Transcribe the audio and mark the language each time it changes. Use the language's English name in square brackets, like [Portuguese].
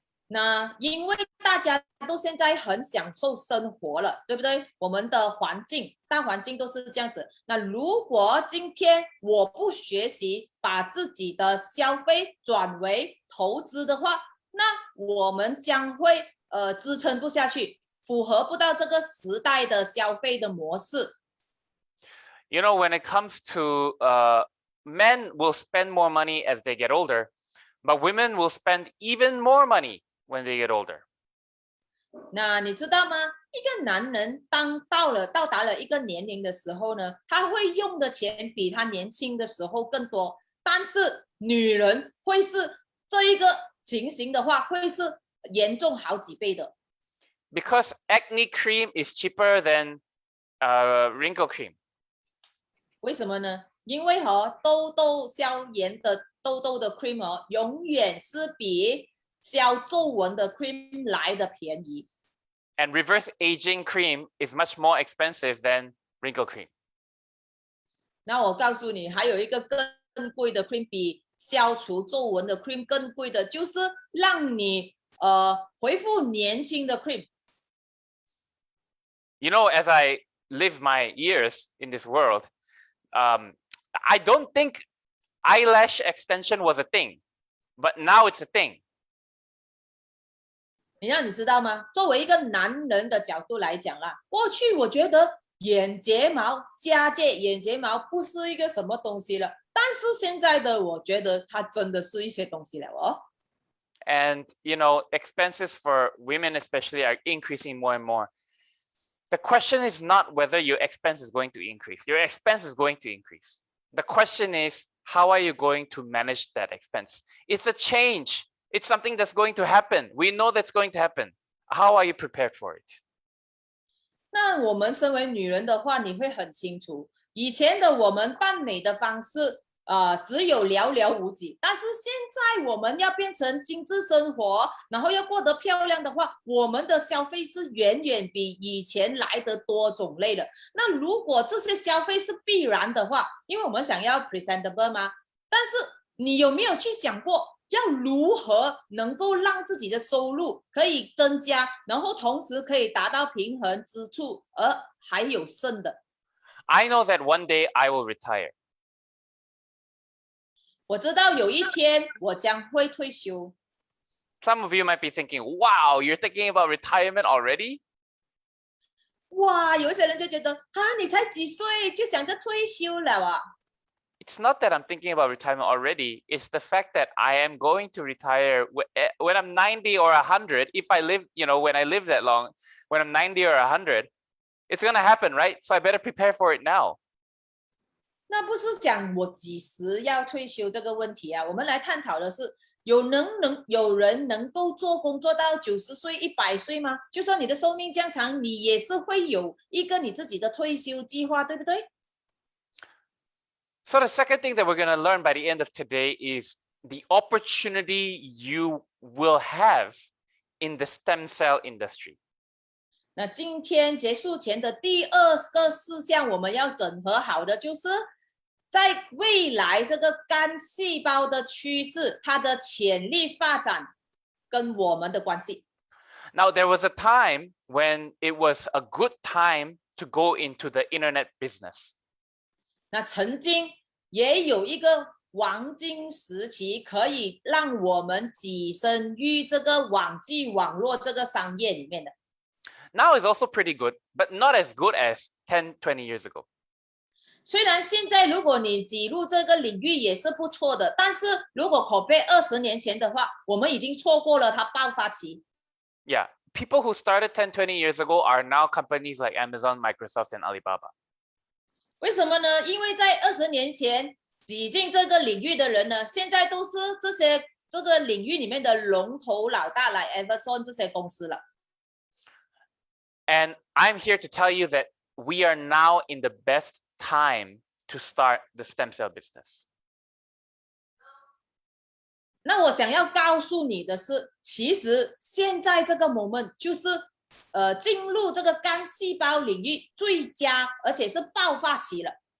[Chinese] 那因为大家都现在很享受生活了，对不对？我们的大环境都是这样子。那如果今天我不学习，把自己的消费转为投资的话，那我们将会支撑不下去，符合不到这个时代的消费的模式。 [English] You know, when it comes to men will spend more money as they get older, but women will spend even more money when they get older. [Chinese] 那你知道吗？一个男人到达了一个年龄的时候呢，他会用的钱比他年轻的时候更多。但是女人会是这一个情形的话，会是严重好几倍的。 [English] Because acne cream is cheaper than wrinkle cream. [Chinese] 为什么呢？因为痘痘消炎的痘痘的 cream 永远是比消皱纹的 cream 来的便宜。 [English] And reverse aging cream is much more expensive than wrinkle cream. [Chinese] 那我告诉你，还有一个更贵的 cream， 比消除皱纹的 cream 更贵的，就是让你恢复年轻的 cream。 [English] You know, as I live my years in this world, I don't think eyelash extension was a thing, but now it's a thing. [Chinese] 你知道吗？作为一个男人的角度来讲啦，过去我觉得眼睫毛加界眼睫毛不是一个什么东西了，但是现在的我觉得它真的是一些东西了哦。 [English] And you know, expenses for women especially are increasing more and more. The question is not whether your expense is going to increase. Your expense is going to increase. The question is, how are you going to manage that expense? It's a change. It's something that's going to happen. We know that's going to happen. How are you prepared for it? [Chinese] 那我们身为女人的话，你会很清楚，以前的我们扮美的方式，只有寥寥无几。但是现在我们要变成精致生活，然后要过得漂亮的话，我们的消费是远远比以前来得多种类的。那如果这些消费是必然的话，因为我们想要 presentable 嘛，但是你有没有去想过？要如何能够让自己的收入可以增加，然后同时可以达到平衡之处，而还有剩的。 [English] I know that one day I will retire. [Chinese] 我知道有一天我将会退休。 [English] Some of you might be thinking, wow, you're thinking about retirement already? [Chinese] 哇，有一些人就觉得你才几岁就想着退休了啊。 [English] It's not that I'm thinking about retirement already. It's the fact that I am going to retire when I'm 90 or 100. If I live, you know, when I live that long, when I'm 90 or 100, it's going to happen, right? So I better prepare for it now. [Chinese] 那不是讲我几时要退休这个问题啊，我们来探讨的是有人能够做工作到90岁、100岁吗？就算你的寿命这样长，你也是会有一个你自己的退休计划，对不对？ [English] So the second thing that we're going to learn by the end of today is the opportunity you will have in the stem cell industry. [Chinese] 那今天结束前的第二个事项，我们要整合好的就是在未来这个干细胞的趋势，它的潜力发展跟我们的关系。 [English] Now, there was a time when it was a good time to go into the internet business. [Chinese] 那曾经也有一个黄金时期，可以让我们跻身于这个网际网络这个商业里面的。 [English] Now is also pretty good, but not as good as 10, 20 years ago. [Chinese] 虽然现在如果你挤入这个领域也是不错的，但是如果口碑20年前的话，我们已经错过了它爆发期。 [English] Yeah, people who started 10, 20 years ago are now companies like Amazon, Microsoft, and Alibaba. [Chinese] 为什么呢？因为在20年前挤进这个领域的人呢，现在都是这个领域里面的龙头老大，来 Amazon 这些公司了。 [English] And I'm here to tell you that we are now in the best time to start the stem cell business. [Chinese] 那我想要告诉你的是，其实现在这个 moment 就是进入这个干细胞领域最佳，而且是爆发期了。